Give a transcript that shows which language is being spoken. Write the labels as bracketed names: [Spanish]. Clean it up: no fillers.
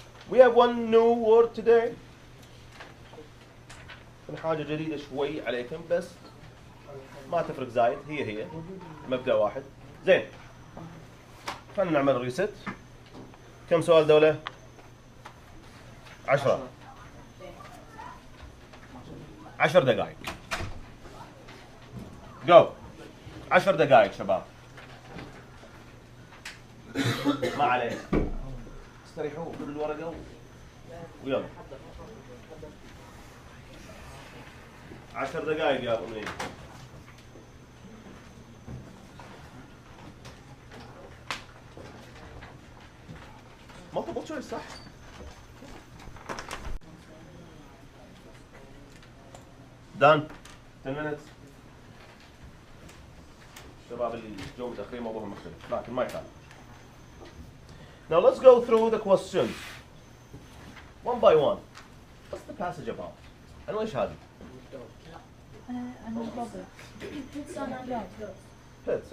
[English] We have one new word today. [Arabic] حاجة جديدة شوي عليكم بس ما تفرق زايد، هي مبدأ واحد. زين. خلينا نعمل ريست. كم سؤال دولة؟ 10. 10 دقائق. Go. 10 دقائق شباب. ما عليك. استريحوا خذوا الورقة ويلا. 10 دقائق يا أمي. [English] multiple choice صح؟ done. 10 minutes. [Arabic] الشباب اللي جو متأخرين موضوعهم مختلف لكن ما يخالف. [English] Now let's go through the questions one by one. What's the passage about? [Arabic] أنا وإيش هذه؟ Pets.